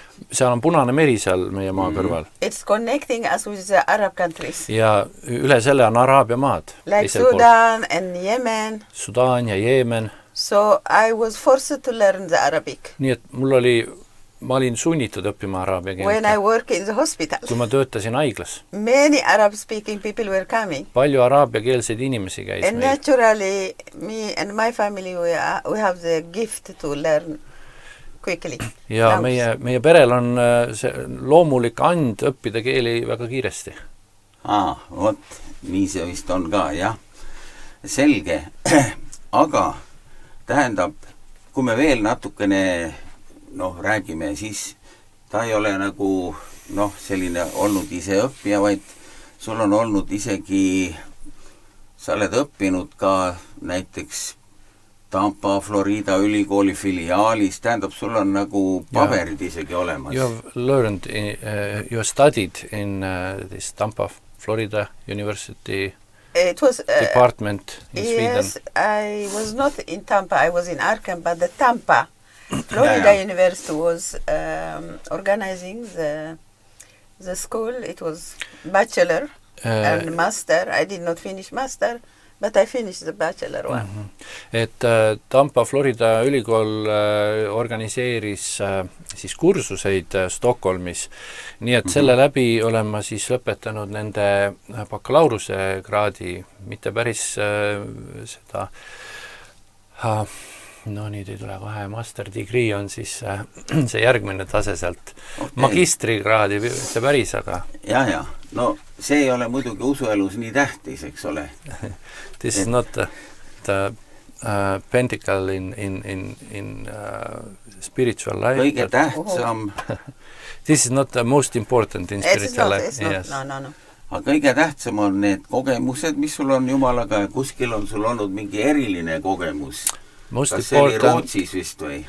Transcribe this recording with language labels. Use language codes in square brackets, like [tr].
[et] Seal on Punane meri seal meie maa kõrval. [en] It's connecting us with the Arab countries. [et] Ja üle selle on Araabia maad. [en] Like Sudan and Yemen. [et] Sudaan ja Jeemen. [en] So I was forced to learn the Arabic. [et] Nii et mul oli ma olin sunnitud õppima araabia [en] when I [et] keelt, [en] work in the hospital. [et] kui ma töötasin haiglas. [en] Many Arab-speaking people were coming. [et] Palju araabiakeelseid inimesi käis [en] And [et] meil. [en] naturally, me and my family, we have the gift to learn quickly. [et] Ja meie perel on see loomulik and õppida keeli väga kiiresti. Vot, nii see vist on ka, jah. Selge. Aga tähendab, kui me veel natukene räägime, siis ta ei ole nagu selline olnud ise õppija, vaid sul on olnud isegi, sa oled õppinud ka näiteks Tampa, Florida ülikooli filiaalis, tähendab, sul on nagu paberid isegi olemas. [en] You have learned, you have studied in this Tampa, Florida University department in Sweden. Yes, I was not in Tampa, I was in Arkham, but the Tampa Florida University was organizing the school. It was bachelor and master. I did not finish master, but I finished the bachelor one. [et] Et Tampa Florida ülikool organiseeris siis kursuseid Stockholmis, nii et selle läbi olen ma siis lõpetanud nende bakalaureuse kraadi, mitte päris seda nüüd ei tule kohe, [en] master degree [et] on siis see järgmine tase sealt. Magistrikraadi mitte päris, aga... Ja, no see ei ole muidugi usuelus nii tähtis, eks ole. [en] This is not the pentacle in spiritual life. [et] Kõige tähtsam... [en] This is not the most important in spiritual life. It's not, no. [et] Aga kõige tähtsam on need kogemused, mis sul on Jumalaga ja kuskil on sul olnud mingi eriline kogemus. Kas see oli Rootsis vist või?